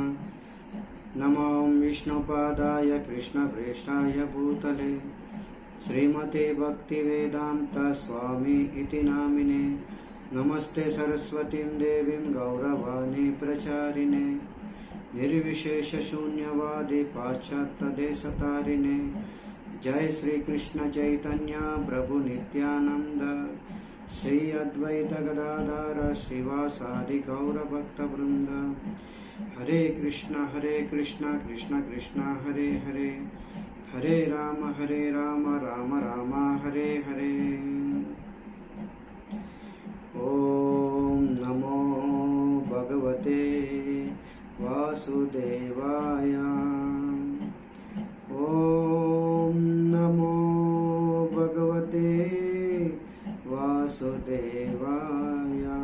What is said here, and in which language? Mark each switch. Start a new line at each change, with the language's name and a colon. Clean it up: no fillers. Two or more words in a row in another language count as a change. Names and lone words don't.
Sanskrit: నమో విష్ణుపాదాయ కృష్ణప్రేష్ఠాయ భూతలే శ్రీమతే భక్తివేదాంత స్వామి ఇతి నామినే. నమస్తే సరస్వతీం దేవీం గౌరవాణి ప్రచారిణే నిర్విశేషశూన్యవాది పాశ్చాత్యదేశతారిణే. जय श्री कृष्ण चैतन्य प्रभु नित्यानंद श्री अद्वैत गदाधर श्रीवासादि गौर भक्त वृंद. हरे कृष्ण कृष्ण कृष्ण हरे हरे, हरे राम राम राम हरे हरे. ओम नमो भगवते वासुदेवाय. ओम नमो भगवते वासुदेवाय.